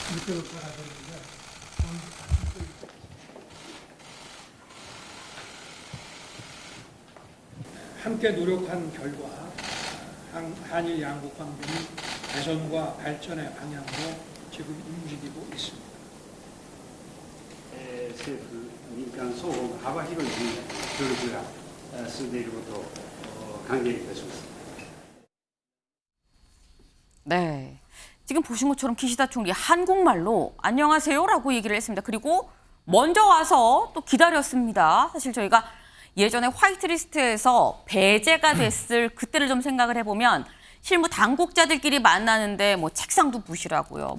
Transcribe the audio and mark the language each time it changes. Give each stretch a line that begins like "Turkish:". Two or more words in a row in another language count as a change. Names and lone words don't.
Korean: 함께 노력한 결과 한일 양국 관계는 개선과 발전의 방향으로 지금 움직이고 있습니다.
Japanese: 政府、民間双方の幅広い分野で協力が進んでいることを歓迎いたします。
Korean: 네. 지금 보신 것처럼 기시다 총리 한국말로 안녕하세요라고 얘기를 했습니다. 그리고 먼저 와서 또 기다렸습니다. 사실 저희가 예전에 화이트리스트에서 배제가 됐을 그때를 좀 생각을 해보면 실무 당국자들끼리 만나는데 뭐 책상도 부시라고요.